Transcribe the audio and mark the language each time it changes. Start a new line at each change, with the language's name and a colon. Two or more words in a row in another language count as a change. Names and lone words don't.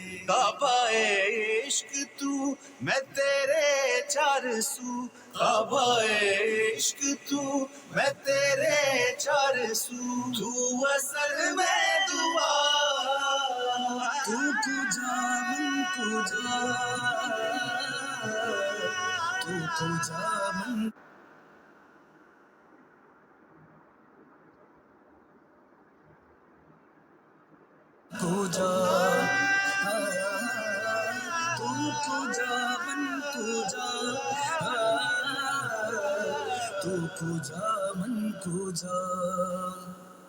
Urdu: کعبہ عشق تو میں تیرے چار سو، کعبہ عشق تو میں تیرے چار سو، تو اصل میں دعا،
Persian: تو کجا من کجا، تو کجا من کجا، تو کجا من کجا، تو کجا من کجا.